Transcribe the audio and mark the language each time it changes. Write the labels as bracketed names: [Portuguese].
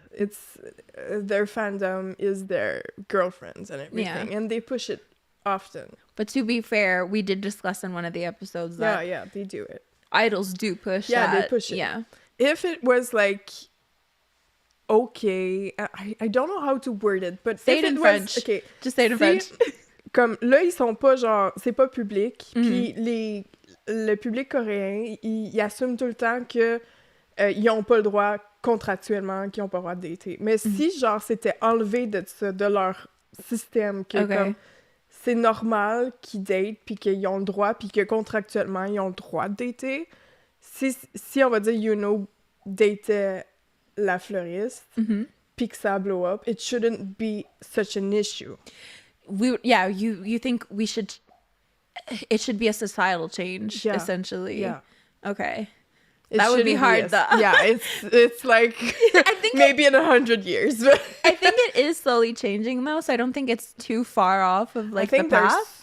[English] It's their fandom is their girlfriends and everything, and they push it often. But to be fair, we did discuss in one of the episodes that they do it. Idols do push. Yeah, they push it. Yeah. If it was like, okay, I don't know how to word it, but say it in French. Okay, just say it in French. [French] Comme là, ils sont pas genre, c'est pas public, puis le public coréen, ils assument tout le temps que ils ont pas le droit contractuellement, qu'ils ont pas le droit de dater. Mais si genre c'était enlevé de leur système, que comme c'est normal qu'ils datent, puis qu'ils ont le droit, puis que contractuellement ils ont le droit de dater, si on va dire Yuno datait la fleuriste, puis que ça blow up, [English] it shouldn't be such an issue. You think it should be a societal change, essentially. Yeah. Okay. That would be hard, though. Yeah, it's like I think maybe in 100 years. But I think it is slowly changing, though, so I don't think it's too far off of like the path.